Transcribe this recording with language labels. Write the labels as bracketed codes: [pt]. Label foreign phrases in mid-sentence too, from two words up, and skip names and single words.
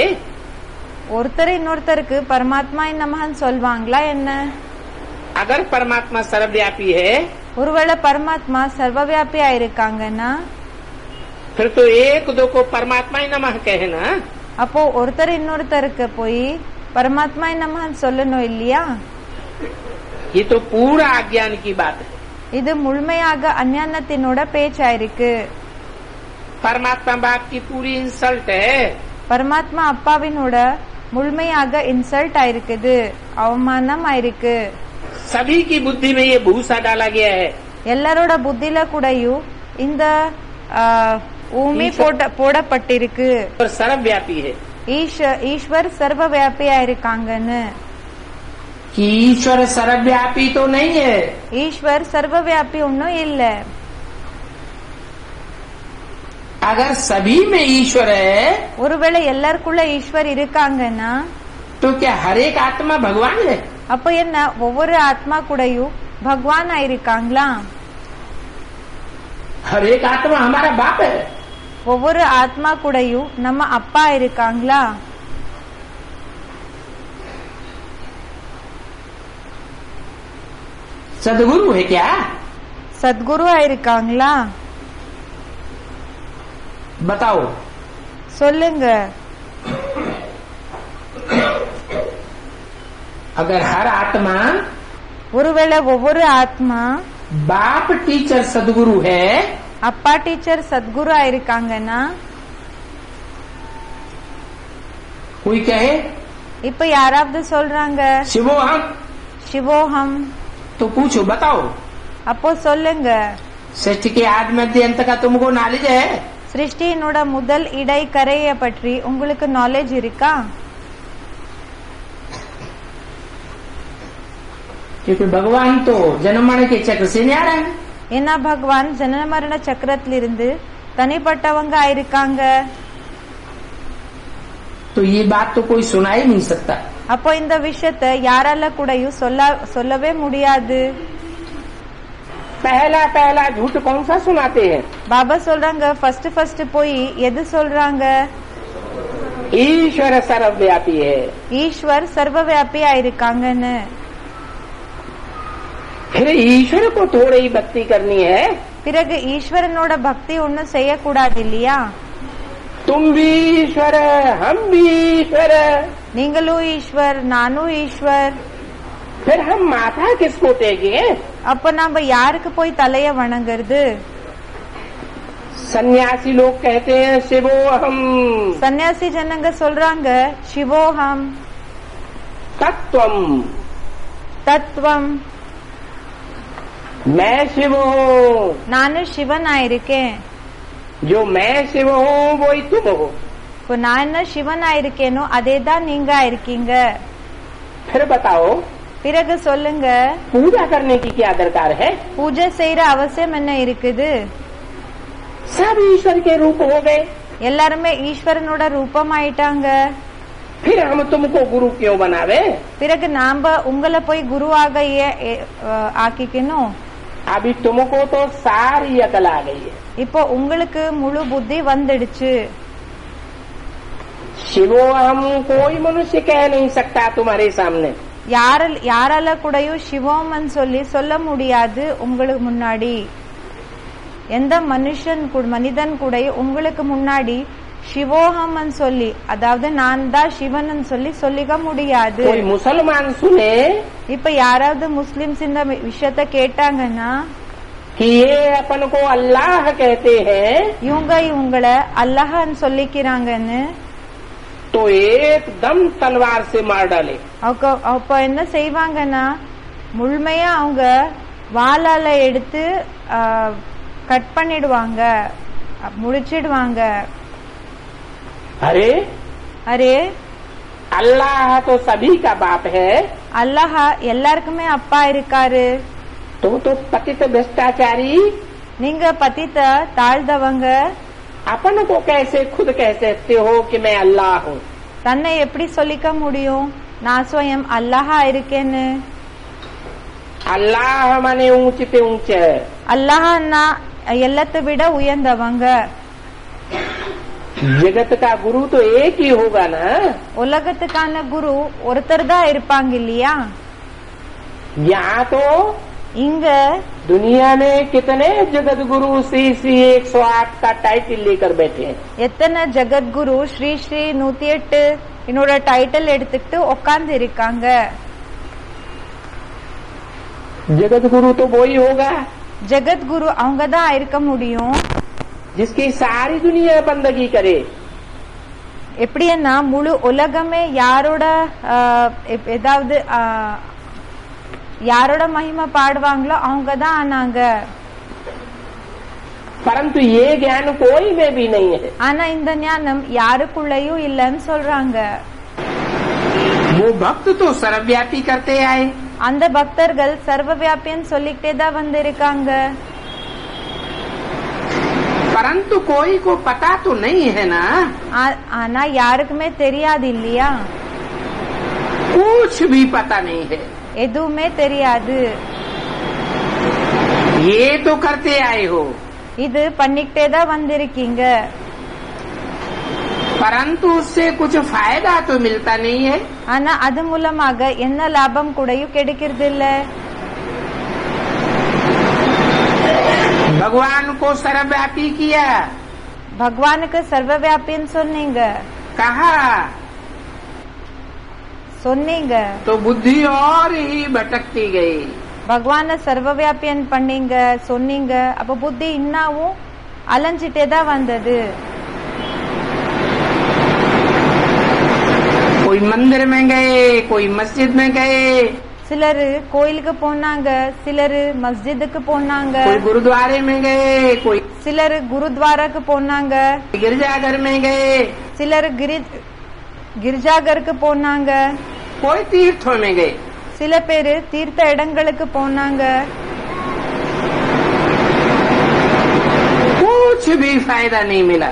[ta] ஒருத்தர் இன்னொருத்தருக்கு [sa] परमात्माय नमः [ta] சொல்வாங்களா என்ன? [hi] अगर परमात्मा सर्वव्यापी है, [ta] ஒருவேளை பரமாத்மா சர்வவியாபியா இருக்காங்கன்னா [hi] फिर तो एक दो को परमात्मा ही नमः कहना। [ta] அப்போ ஒருத்தர் இன்னொருத்தருக்கு போய் [sa] परमात्माय नमः [ta] சொல்லணும் இல்லையா? [hi] ये तो पूरा अज्ञान की बात है। [ta] இது முழுமையாக அஞ்ஞானத்தினோட பேச்சா இருக்கு। [hi] परमात्मा बाप की पूरी इंसल्ट है। [ta] பரமாத்மா அப்பாவினோட முழுமையாக இன்சல்ட் ஆயிருக்குது, அவமானம் ஆயிருக்கு। [hi] सभी की बुद्धि में ये भूसा डाला गया है। [ta] எல்லாரோட புத்தில கூடயும் இந்த ஊமி போடப்பட்டிருக்கு। [hi] और सर्वव्यापी है। [ta] ஈஸ்வர் சர்வவியாபியா இருக்காங்கன்னு। [hi] कि ईश्वर सर्वव्यापी तो नहीं है। [ta] ஈஸ்வர் சர்வவியாபி ஒன்னும் இல்ல। [hi] अगर सभी में ईश्वर है, [ta] ஒருவேளை எல்லாருக்குள்ள ஈஸ்வர் இருக்காங்கன்னா [hi] तो क्या हर एक आत्मा भगवान है? [ta] அப்ப என்ன ஒவ்வொரு ஆத்மா கூடயும் பகவான் ஆயிருக்காங்களா? [hi] हर एक आत्मा हमारा बाप है। [ta] ஒவ்வொரு ஆத்மா கூடயும் நம்ம அப்பா இருக்காங்களா? [hi] सदगुरु है क्या? [ta] சத்குரு ஆயிருக்காங்களா? [hi] बताओ। [ta] சொல்லுங்க। [hi] अगर हर आत्मा [ta] ஒருவேளை ஒவ்வொரு ஆத்மா [hi] बाप टीचर सदगुरु है, [ta] அப்பா டீச்சர் சத்குரு ஆயிருக்காங்கன்னா [hi] कोई कहे [ta] இப்ப யாராவது சொல்றாங்க [hi] शिवोहम, [ta] சிவோஹம், [hi] तो पूछो बताओ [ta] அப்போ சொல்லுங்க [hi] सृष्टि के आदि मध्य अंत का तुमको नॉलेज है? [ta] சிருஷ்டியினோட முதல் இடை கரையை பற்றி உங்களுக்கு நாலேஜ் இருக்கா? [hi] क्योंकि भगवान तो जन्म मरण के चक्र से न्यारा है। [ta] ஏன்னா பகவான் ஜனன மரண சக்கரத்திலிருந்து தனிப்பட்டவங்க ஆயிருக்காங்க. [hi] तो ये बात तो कोई सुना ही नहीं सकता। [ta] அப்போ இந்த விஷயத்தை யாரால கூடயும் சொல்லவே முடியாது. [hi] पहला पहला झूठ कौन सा सुनाते हैं? [ta] பாபா சொல்றாங்க ஃபர்ஸ்ட் போய் எது சொல்றாங்க? [hi] ईश्वर सर्वव्यापी है। [ta] ஈஸ்வர் சர்வவியாபி ஆயிருக்காங்கன்னு. [hi] फिर ईश्वर को थोड़ी ही भक्ति करनी है। [ta] பிறகு ஈஸ்வரனோட பக்தி ஒன்னும் செய்யக்கூடாது இல்லையா? [hi] तुम भी ईश्वर, हम भी ईश्वर, [ta] நீங்களும் ஈஸ்வர், நானும் ஈஸ்வர். [hi] फिर हम माथा किसको टेके? [ta] அப்ப நாம யாருக்கு போய் தலைய வணங்குறது? [hi] सन्यासी लोग कहते हैं शिवोहम, [ta] சன்னியாசி ஜனங்க சொல்றாங்க சிவோஹம், [hi] तत्वम, [ta] தத்துவம், [hi] मैं शिव हूँ। [ta] நானும் சிவன் ஆயிருக்கேன். [hi] जो मैं शिव हूँ वही तुम हो। [ta] இப்போ நான் என்ன சிவன் ஆயிருக்கேனோ அதேதான் நீங்க ஆயிருக்கீங்க. [hi] फिर बताओ [ta] பிறகு சொல்லுங்க [hi] पूजा करने की क्या दरकार है? [ta] பூஜை செய்யற அவசியம் என்ன இருக்குது? [hi] सब ईश्वर के रूप हो गए, [ta] எல்லாருமே ஈஸ்வரனோட ரூபம் ஆயிட்டாங்க. [hi] फिर हम तुमको गुरु क्यों बनावे? [ta] பிறகு நாம உங்களை போய் குருவாக ஆக்கிக்கணும். [hi] अभी तुमको तो सारी अकल आ गई है। [ta] இப்போ உங்களுக்கு முழு புத்தி வந்துடுச்சு. [hi] शिवो हम कोई मनुष्य कह नहीं सकता तुम्हारे सामने। [ta] யாரால கூடயும் சிவோமன் சொல்லி சொல்ல முடியாது உங்களுக்கு முன்னாடி. எந்த மனிதன் கூட உங்களுக்கு முன்னாடி சிவோஹமன் சொல்லி, அதாவது நான் தான் சிவன் சொல்லி சொல்லிக்க முடியாது. [hi] कोई मुसलमान सुने [ta] இப்ப யாராவது முஸ்லிம்ஸ் இந்த விஷயத்த கேட்டாங்கன்னா [hi] कि ये अपन को अल्लाह कहते हैं, [ta] இவங்களை அல்லாஹ்னு சொல்லிக்கிறாங்கன்னு, [hi] तो एकदम तलवार से मार डाले। [ta] அப்ப என்ன செய்வாங்கன்னா முழுமையா அவங்க வாளால எடுத்து கட் பண்ணிடுவாங்க, முடிச்சிடுவாங்க. [hi] अरे [ta] அரே, [hi] अल्लाह तो सभी का बाप है, [ta] அல்லாஹ் எல்லாருக்குமே அப்பா இருக்காரு. [hi] तुम तो पतित भ्रष्टाचारी, [ta] நீங்க பத்தித்த தாழ்ந்தவங்க. [hi] अपन को कैसे खुद कह सकते हो कि मैं अल्लाह हूँ? [ta] தன்னை எப்படி சொல்லிக்க முடியும் நான் स्वयं அல்லாஹா இருக்கேன்னு? [hi] अल्लाह माने ऊंच पे ऊंच है। [ta] அல்லாஹ்னா எல்லாத்தை விட உயர்ந்தவங்க. [hi] जगत का गुरु तो एक ही होगा ना। [ta] உலகத்துக்கான குரு ஒருத்தர் தான் இருப்பாங்க இல்லையா? [hi] यहाँ तो [ta] இங்க [hi] दुनिया में कितने जगत गुरु श्री श्री 108 का टाइटल लेकर बैठे हैं। [ta] எத்தனை ஜெகத்குரு ஸ்ரீ ஸ்ரீ 108 என்னோட டைட்டில் எடுத்துக்கிட்டு உட்கார்ந்து இருக்காங்க. [hi] जगत गुरु तो वही होगा [ta] ஜெகத்குரு அவங்க தான் இருக்க முடியும். [hi] जिसकी सारी दुनिया बंदगी करे। [ta] எப்படின்னா முழு உலகமே யாரோட ஏதாவது யாரோட மகிமை பாடுவாங்களோ அவங்க தான் ஆனாங்க. [hi] परंतु ये ज्ञान कोई में भी नहीं है। [ta] ஆனா இந்த ஞானம் யாருக்குள்ளயும் இல்லன்னு சொல்றாங்க. [hi] वो भक्त तो सर्वव्यापी करते आए, [ta] அந்த பக்தர்கள் சர்வவியாபின்னு சொல்லிக்கிட்டே தான் வந்திருக்காங்க. [hi] परंतु कोई को पता तो नहीं है ना। [ta] ஆனா யாருக்குமே தெரியாது இல்லையா? [hi] कुछ भी पता नहीं है। [ta] எதுவுமே தெரியாது. [hi] ये तो करते आए हो, [ta] இது பண்ணிக்கிட்டே தான் வந்திருக்கீங்க. [hi] परंतु उससे कुछ फायदा तो मिलता नहीं है। [ta] ஆனா அது மூலமாக என்ன லாபம் கூடயும் கிடைக்கிறது இல்ல. [hi] भगवान को सर्वव्यापी किया, [ta] பகவானுக்கு சர்வவியாபின்னு சொன்னீங்க, சொன்னீங்க, [hi] तो बुद्धि और ही भटकती गई। [ta] பகவான சர்வவியாபியன் பண்ணீங்க சொன்னீங்க. அப்ப புத்தி இன்னும் அலைஞ்சிட்டே தான் வந்தது. [hi] कोई मंदिर में गए, कोई मस्जिद में गए, [ta] சிலர் கோயிலுக்கு போனாங்க, சிலர் மஸ்ஜிதுக்கு போனாங்க, [hi] कोई गुरुद्वारे में गए, कोई [ta] சிலர் குருத்வாராக்கு போனாங்க, [hi] गिरजाघर में गए, [ta] சிலர் கிரிஜாகருக்கு போனாங்க, [hi] कोई तीर्थों में गए। [ta] சில பேரு தீர்த்த இடங்களுக்கு போனாங்க। [hi] कुछ भी फायदा नहीं मिला।